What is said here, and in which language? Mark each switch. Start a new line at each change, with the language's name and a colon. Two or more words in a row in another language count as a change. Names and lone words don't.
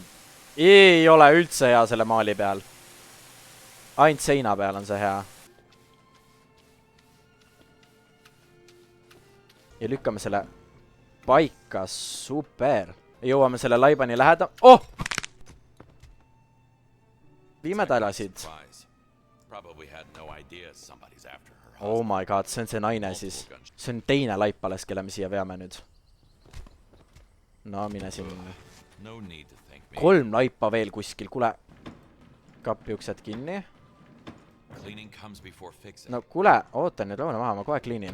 Estonian: Ei ole üldse hea selle maali peal. Ainult seina peal on see hea. Ja lükkame selle paika. Super. Jõuame selle laibani läheda. viime ta ära siit.
English: Oh my god,
Estonian: see on see naine siis. See on teine laip alles, kelle me siia veame nüüd. No mine siin. 3 laipa veel kuskil, kuule. Kapi uksed kinni. No kuule, ootan nüüd lõuna maha, ma kohe kliinin.